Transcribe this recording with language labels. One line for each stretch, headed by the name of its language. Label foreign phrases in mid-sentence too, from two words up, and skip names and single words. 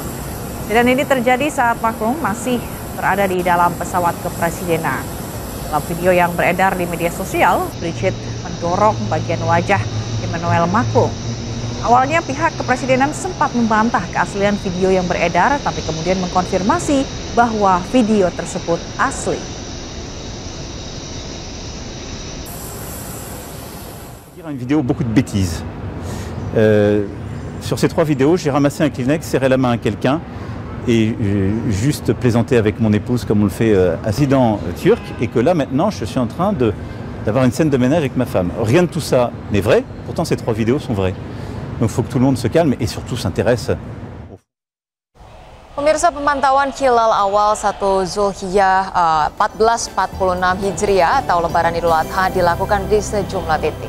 Indonesian: Dan ini terjadi saat Macron masih berada di dalam pesawat kepresidenan. Dalam video yang beredar di media sosial, Brigitte mendorong bagian wajah Emmanuel Macron. Awalnya pihak kepresidenan sempat membantah keaslian video yang beredar, tapi kemudian mengkonfirmasi bahwa video tersebut asli.
French: Une vidéo beaucoup de bêtises. Sur ces 3 vidéos, j'ai ramassé un Kleenex, serré la main à quelqu'un et juste plaisanté avec mon épouse comme on le fait à président turc, et que là maintenant je suis en train d'avoir une scène de ménage avec ma femme. Rien de tout ça n'est vrai, pourtant ces 3 vidéos sont vraies. Donc il faut que tout le monde se calme et surtout s'intéresse.
Indonesian: Pemirsa, pemantauan hilal awal 1 Zulhijjah 1446 Hijriah atau Lebaran Idul Adha dilakukan di sejumlah titik.